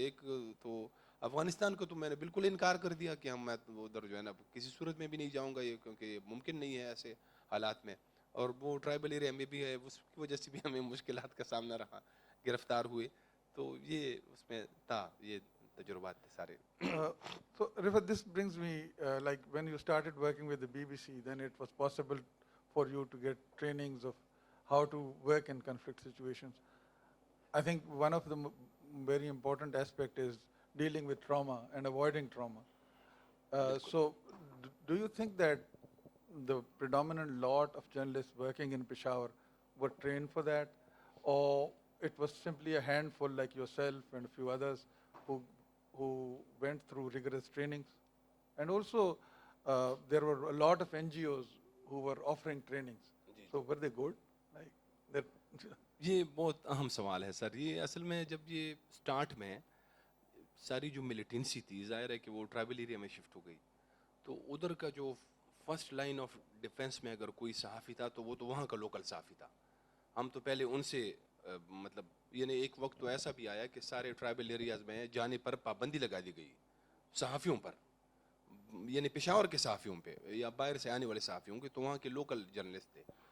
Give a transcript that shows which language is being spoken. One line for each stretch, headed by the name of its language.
Urdu: ایک تو افغانستان کو تو میں نے بالکل انکار کر دیا کہ میں ادھر جو ہے نا کسی صورت میں بھی نہیں جاؤں گا, یہ کیونکہ یہ ممکن نہیں ہے ایسے حالات میں. اور وہ ٹرائبل ایریا میں بھی ہے, اس کی وجہ سے بھی ہمیں مشکلات کا سامنا رہا, گرفتار ہوئے. تو یہ اس میں تھا, یہ تجربات تھے سارے.
English: So, Rifat, this brings me, like when you started working with the BBC, then it was possible for you to get trainings of how to work in conflict situations. I think one of the very important aspect is dealing with trauma and avoiding trauma. So, do you think that the predominant lot of journalists working in Peshawar were trained for that, or it was simply a handful like yourself and a few others who went through rigorous trainings? And also, there were a lot of NGOs who were offering trainings. So were they good? Like that?
Urdu: یہ بہت اہم سوال ہے سر. یہ اصل میں جب یہ سٹارٹ میں ساری جو ملیٹنسی تھی, ظاہر ہے کہ وہ ٹرائبل ایریا میں شفٹ ہو گئی, تو ادھر کا جو فرسٹ لائن آف ڈیفینس میں اگر کوئی صحافی تھا تو وہ تو وہاں کا لوکل صحافی تھا. ہم تو پہلے ان سے مطلب یعنی ایک وقت تو ایسا بھی آیا کہ سارے ٹرائبل ایریاز میں جانے پر پابندی لگا دی گئی صحافیوں پر, یعنی پشاور کے صحافیوں پہ یا باہر سے آنے والے صحافیوں کے, تو وہاں کے لوکل جرنلسٹ تھے.